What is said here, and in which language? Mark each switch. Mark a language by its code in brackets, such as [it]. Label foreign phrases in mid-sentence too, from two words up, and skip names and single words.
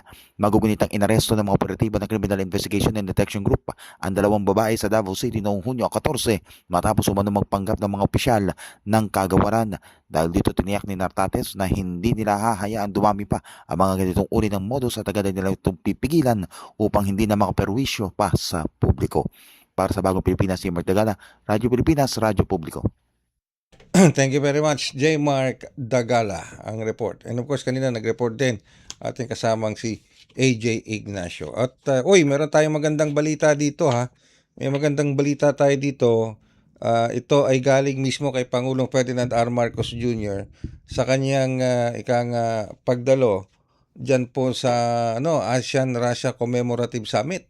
[tl] Magugunitang inaresto ng mga operatiba ng Criminal Investigation and Detection Group ang dalawang babae sa Davao City noong Hunyo 14 matapos umano magpanggap ng mga opisyal ng kagawaran. Dahil dito tiniyak ni Nartates na hindi nila hahayaan dumami pa ang mga ganitong uri ng modus at agad nila itong pipigilan upang hindi na makaperwisyo pa sa publiko. Para sa Bagong Pilipinas, si Mark Dagala, Radyo Pilipinas, Radyo Publiko. [en] Thank you very much, J. Mark Dagala, ang report. And of course, [tl] kanina nag-report din ating kasamang si AJ Ignacio. At meron tayong magandang balita dito ha. May magandang balita tayo dito. Ito ay galing mismo kay Pangulong Ferdinand R. Marcos Jr. sa kanyang pagdalo diyan po sa ASEAN-Russia Commemorative Summit.